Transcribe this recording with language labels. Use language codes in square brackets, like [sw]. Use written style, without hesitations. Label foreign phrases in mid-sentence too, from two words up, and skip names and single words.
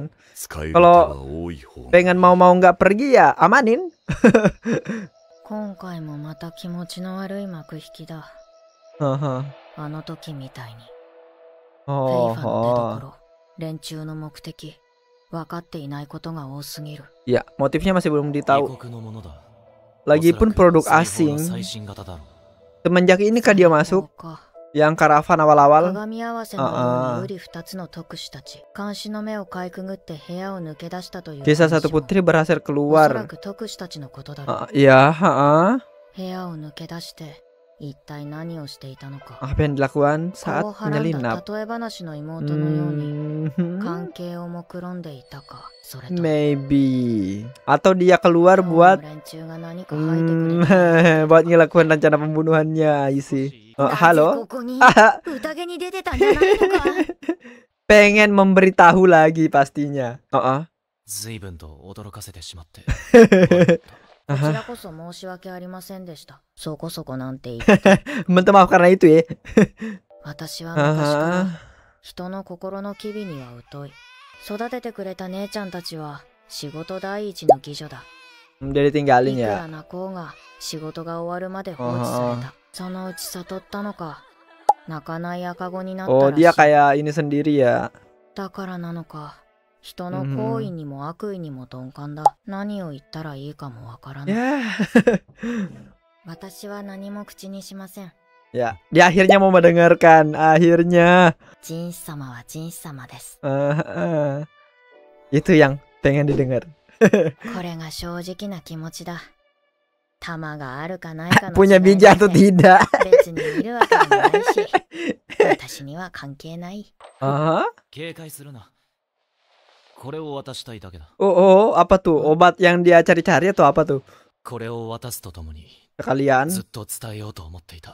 [id] Kalau pengen mau nggak pergi ya amanin. [ja] 今回もまた気持ちの悪い幕引きだ。あの時みたいに。フェイファの出所、連中の目的、分かっていないことが多すぎる。 [id] Ya, motifnya masih belum ditahu. Lagipun produk asing. Semenjak ini kah dia masuk? Yang karavan awal-awal. [ja] 鏡合わせのように瓜二つの特使たち、監視の目をかいくぐって部屋を抜け出したという。 [id] Kisah satu putri berhasil [ja] おそら [id] keluar. [ja] く特使たちのことだろう。 [id] Ya, [ja] 部屋を抜け出して一体何をしていたのか。 [id] apa yang dilakukan [ja] 顔 [id] saat [ja] をはらんだ [id] menyelinap? [ja] 例え話の妹のように関係を目論んでいたか。それと [id] Maybe. Atau dia keluar [ja] 今日 [id] buat [ja] の連中が何か吐いてくれた。 [id] buat ngelakuin rencana pembunuhannya isi. [ja] なぜ [id] Halo? [ja] ここに宴に出てたんじゃないのか。 [id] Pengen memberitahu lagi pastinya. [ja] 随分と驚かせてしまって。こちらこそ申し訳ありませんでした。そこそこなんて言って。 [id] Minta maaf karena itu ya. [ja] 私は昔から人の心の機微には疎い。育ててくれた姉ちゃんたちは仕事第一の妓女だ。 [id] Dia ditinggalin [ja] いく [id] ya. [ja] ら泣こうが仕事が終わるまで放置された。そのうち悟ったのか。泣かない赤子になったらしい。 [id] Oh, dia kayak ini sendiri ya. [ja] だからなのか。人の行為にも悪意にも鈍感だ。何を言ったらいいかもわからない。私は何も口にしません。 [id] Ya, dia akhirnya mau mendengarkan. Akhirnya. [ja] ジンス様はジンス様です。 [id] Itu yang pengen didengar. [ja] これが正直な気持ちだ。玉があるかないかの [id] punya biji atau tidak. [ja] 別にいるわけでもないし、私には関係ない。警戒するな。これを渡したいだけだ。 [id] Oh, apa tuh? Obat yang dia cari-cari atau apa tuh? [ja] これを渡すとともに [id] kalian [ja] ずっと伝えようと思っていた。